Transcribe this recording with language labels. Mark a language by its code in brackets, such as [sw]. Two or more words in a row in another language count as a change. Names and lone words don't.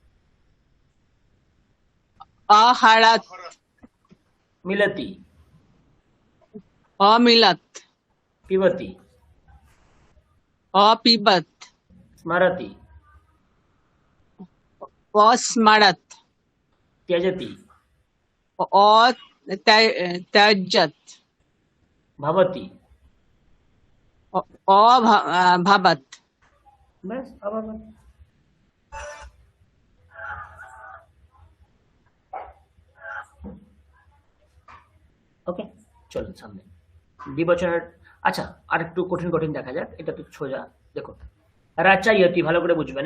[sa] অহারাত, মিলতি, অমিলত, পিবতি, অপিবত, স্মরতি, অস্মরত, त्यजति, অত্যজত, भवति। অভাবত। [bn] बस अभवत। ওকে, চলুন সামনে দ্বিবচনের। আচ্ছা, আর একটু কঠিন কঠিন দেখা যাক, এটা তো সোজা। দেখুন, রাচাইয়তি ভালো করে বুঝবেন।